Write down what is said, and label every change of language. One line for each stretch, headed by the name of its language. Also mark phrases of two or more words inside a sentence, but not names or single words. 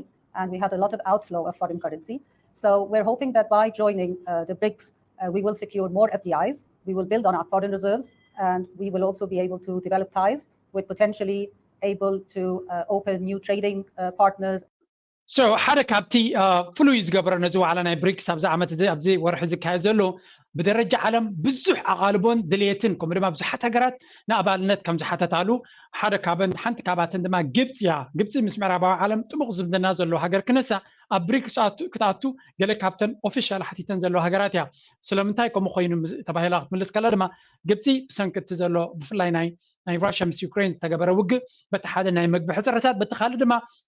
English: And we had a lot of outflow of foreign currency. So we're hoping that by joining the BRICS, we will secure more FDIs, we will build on our foreign reserves, and we will also be able to develop ties with potentially able to open new trading partners.
Tigrinya: So ሓደ ካብቲ ፍሉይ ዝገበረ ነዚ ዋዕላ ናይ ብሪክስ ኣብዚ ዓመት እዚ ኣብዚ ወርሒ ዝካየድ ዘሎ ብደረጃ ዓለም ብዙሕ ኣቓልቦን ድሌትን ከምኡ ድማ ብዙሓት ሃገራት ንኣባልነት ከም ዝሓተታሉ ሓደ ካብን ሓንቲ ካባተን ድማ ግብፂ እያ ግብፂ ምስ ምዕራባዊ ዓለም ጥቡቕ ዝምድና ዘለዎ ሃገር ክነሳእ ኣብ ብሪክስ ክትኣቱ ገለ ካብተን ኦፊሻል ሓቲተን ዘለዎ ሃገራት እያ ስለምንታይ ከምኡ ኮይኑ ተባሂላ ክትምልስ ከላ ድማ ግብፂ ብሰንኪ እቲ ዘሎ ብፍላይ ናይ ራሽያ ምስ ዩክሬን ዝተገበረ ውግእ በቲ ሓደ ናይ መግቢ ሕፅረታት በቲ ካልእ ድማ